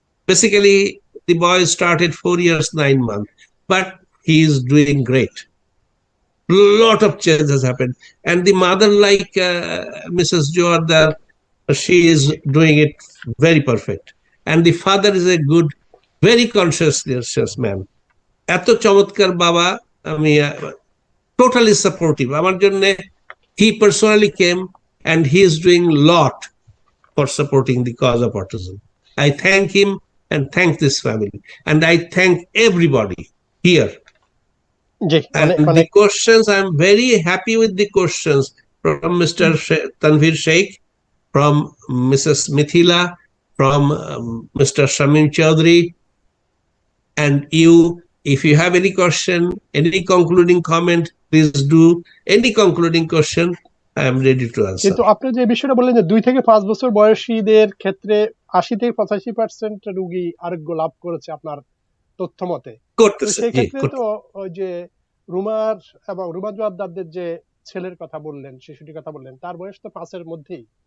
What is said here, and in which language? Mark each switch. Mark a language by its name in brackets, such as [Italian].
[English] Basically, the boy started 4 years 9 months, but he is doing great. Lot of change has happened, and the mother, like Mrs. Juardar, she is doing it very perfect, and the father is a good, very conscientious man. [Bangla] এত চমৎকার বাবা, আমি [English] totally supportive. [Bangla] আমার জন্য, [English] he personally came, and he is doing a lot for supporting the cause of autism. I thank him and thank this family, and I thank everybody here. And the questions, I'm very happy with the questions from Mr. Tanvir Sheikh, from Mrs. Mithila, from Mr. Shamim Chaudhary, and if you have any question, any concluding comment, please do. Any concluding question, I am ready to answer. [Bangla] কিন্তু আপনি যে বিষয়টা বললেন যে 2 থেকে 5 বছর বয়সীদের ক্ষেত্রে 80 থেকে 85% রোগী আরোগ্য লাভ করেছে আপনার তথ্য মতে। তো করতেছে, সেই জি, ক্ষেত্রে করতেছে। তো ওই যে রুমার এবং রুমা জোয়ারদারদের যে ছেলের কথা বললেন, শিশুটির কথা বললেন, তার বয়স তো 5 এর মধ্যেই।